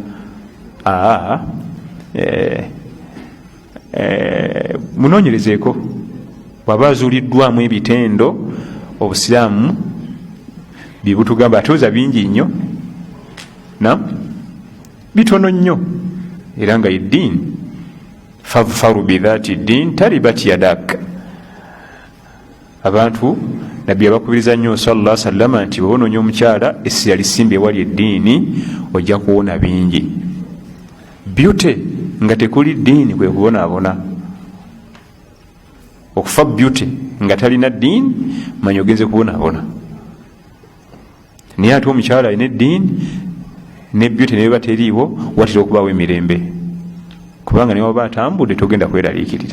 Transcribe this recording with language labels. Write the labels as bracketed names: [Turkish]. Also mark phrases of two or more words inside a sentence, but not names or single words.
[Ganda] munoonyerezeeko bwaba azuuliddwamu ebitendo obusiraamu byebutugamba atooza bingi nnyo bitono nnyo era nga eddiini [Arabic] فاظفر بذات الدين تربت يداك. [Ganda] Abantu nabbi abakubiriza nnyo [Arabic] صلى الله عليه وسلم [Ganda] nti bw'onoonya omukyala essira lisimbe ewali eddiini ojja kuwona bingi. Beauty nga tekuli ddiini kwe kubonaabona. Okufa beauty nga talina ddiini manya ogenze kubonaabona. Naye ate omukyala alina eddiini ne beauty ne bateriiwo watera okubaawo emirembe kubanga ne waba atambudde togenda kweraliikirira.